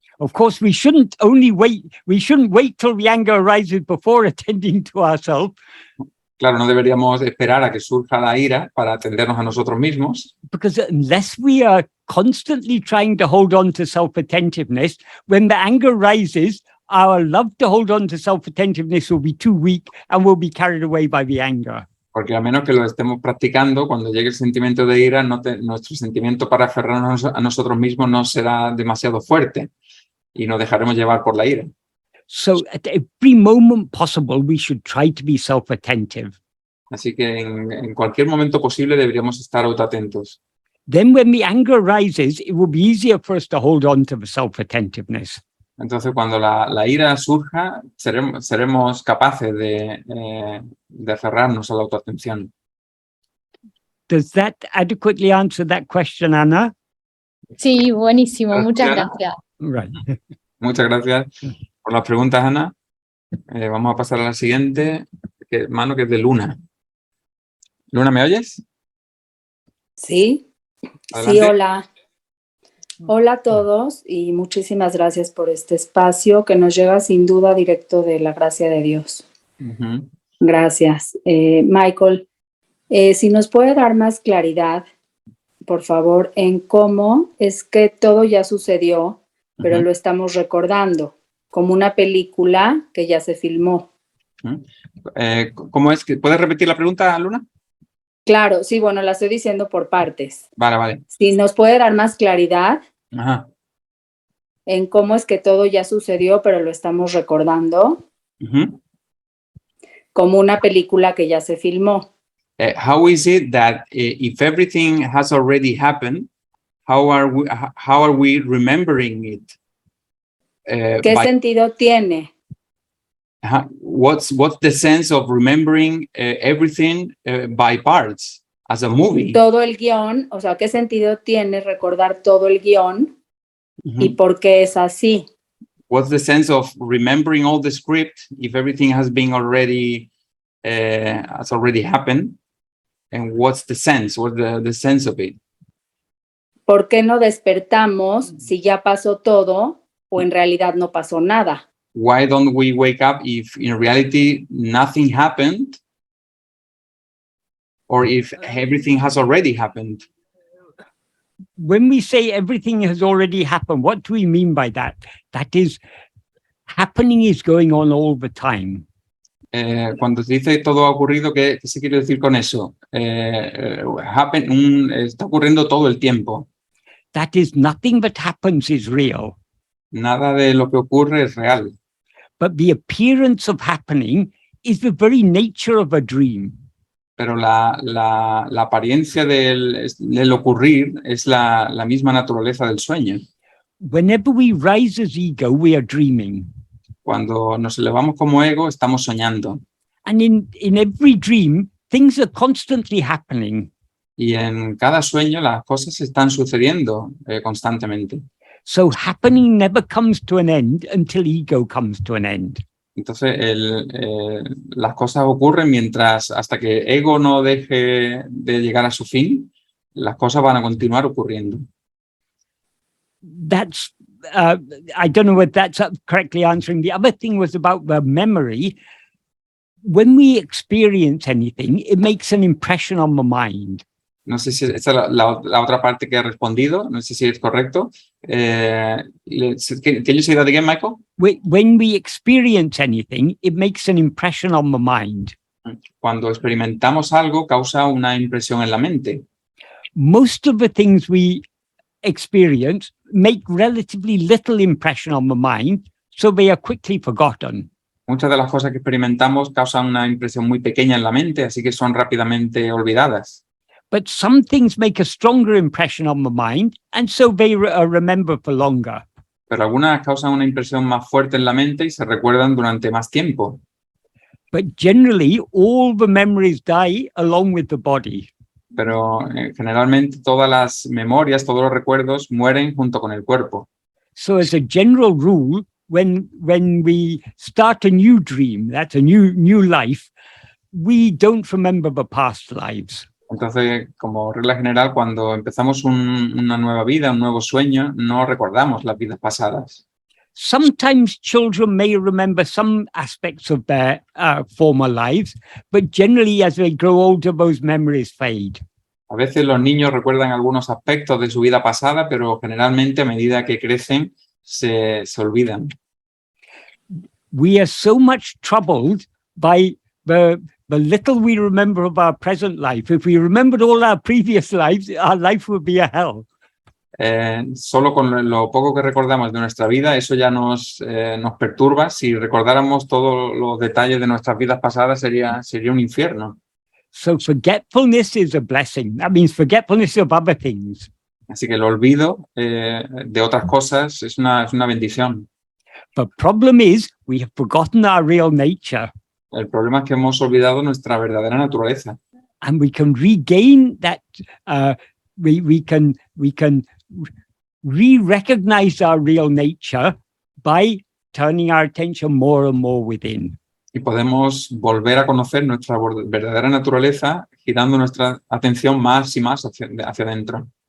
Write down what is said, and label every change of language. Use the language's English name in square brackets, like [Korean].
[English] Of course, we shouldn't wait till the anger arises before attending to ourselves. [Spanish] Claro, no deberíamos esperar a que surja la ira para atendernos a nosotros mismos. [English] Because unless we are constantly trying to hold on to self-attentiveness, when the anger rises, our love to hold on to self-attentiveness will be too weak and we'll be carried away by the anger. [Spanish] Porque a menos que lo estemos practicando, cuando llegue el sentimiento de ira, nuestro sentimiento para aferrarnos a nosotros mismos no será demasiado fuerte y nos dejaremos llevar por la ira. [English] So at every moment possible, we should try to be self-attentive. [Spanish] Así que en cualquier momento posible deberíamos estar autoatentos. [English] then when the anger rises, it will be easier for us to hold on to the self-attentiveness. [Spanish] Entonces, cuando la ira surja, seremos capaces de aferrarnos a la autoatención. [English] Does that adequately answer that question, Anna? [Spanish] Sí, buenísimo, Gracias, muchas Ana. gracias. [English] Right. [Spanish] Muchas gracias por las preguntas, Ana. Vamos a pasar a la siguiente, que es de Luna. Luna, ¿me oyes? Sí, Adelante. sí, hola. Hola a todos y muchísimas gracias por este espacio que nos llega sin duda directo de la gracia de Dios. Ujú. Gracias. Michael, si nos puede dar más claridad, por favor, en cómo es que todo ya sucedió, pero Ujú. lo estamos recordando, como una película que ya se filmó. ¿Cómo es que puedes repetir la pregunta, Luna? Claro, sí, bueno, la estoy diciendo por partes. Vale. Si nos puede dar más claridad Ajá. en cómo es que todo ya sucedió, pero lo estamos recordando, Ujú. como una película que ya se filmó. [English] How is it that if everything has already happened, how are we remembering it? [Spanish] ¿Qué sentido tiene? [English] What's the sense of remembering everything by parts as a movie? [Spanish] Todo el guión, o sea, ¿qué sentido tiene recordar todo el guión y por qué es así? [English] What's the sense of remembering all the script if everything has been already has already happened? And what's the sense? What's the sense of it? [Spanish] ¿Por qué no despertamos si ya pasó todo o en realidad no pasó nada? [English] Why don't we wake up if in reality nothing happened, or if everything has already happened? When we say everything has already happened, what do we mean by that? That is, happening is going on all the time. [Spanish] Cuando se dice todo ha ocurrido, ¿qué se quiere decir con eso? Está ocurriendo todo el tiempo. [English] That is, nothing that happens is real. [Spanish] Nada de lo que ocurre es real. [English] But the appearance of happening is the very nature of a dream. [Spanish] Pero la apariencia del ocurrir es la misma naturaleza del sueño. [English] Whenever we rise as ego, we are dreaming. [Spanish] Cuando nos elevamos como ego, estamos soñando. [English] And in every dream, things are constantly happening. [Spanish] Y en cada sueño las cosas están sucediendo constantemente. [English] So happening never comes to an end until ego comes to an end. [Spanish] Entonces, las cosas ocurren hasta que ego no deje de llegar a su fin, las cosas van a continuar ocurriendo. [English] That's, I don't know whether that's correctly answering. The other thing was about the memory. When we experience anything, it makes an impression on the mind. [Spanish] No sé si esa es la otra parte que he respondido, no sé si es correcto. [English] Can you say that again, Michael? When we experience anything, it makes an impression on the mind. [Spanish] Cuando experimentamos algo, causa una impresión en la mente. [English] Most of the things we experience make relatively little impression on the mind, so they are quickly forgotten. [Spanish] Muchas de las cosas que experimentamos causan una impresión muy pequeña en la mente, así que son rápidamente olvidadas. [English] But some things make a stronger impression on the mind, and so they are remembered for longer. [Spanish] Pero algunas causan una impresión más fuerte en la mente y se recuerdan durante más tiempo. [English] But generally, all the memories die along with the body. [Spanish] Pero generalmente todas las memorias, todos los recuerdos mueren junto con el cuerpo. [English] So as a general rule, when we start a new dream, that's a new life, we don't remember the past lives. [Spanish] Entonces, como regla general, cuando empezamos una nueva vida, un nuevo sueño, no recordamos las vidas pasadas. [English] Sometimes children may remember some aspects of their former lives, but generally as they grow older, those memories fade. [Spanish] A veces los niños recuerdan algunos aspectos de su vida pasada, pero generalmente a medida que crecen se olvidan. [English] We are so much troubled by the little we remember of our present life. If we remembered all our previous lives, our life would be a hell. [Spanish] Solo con lo poco que recordamos de nuestra vida, eso ya nos perturba. Si recordáramos todos los detalles de nuestras vidas pasadas, sería un infierno. [English] So forgetfulness is a blessing. That means forgetfulness of other things. [Spanish] Así que el olvido de otras cosas es una bendición. [English] The problem is we have forgotten our real nature. [Spanish] El problema es que hemos olvidado nuestra verdadera naturaleza. [English] And we can regain that, we can re-recognize our real nature by turning our attention more and more within. [Spanish] Y podemos volver a conocer nuestra verdadera naturaleza girando nuestra atención más y más hacia adentro.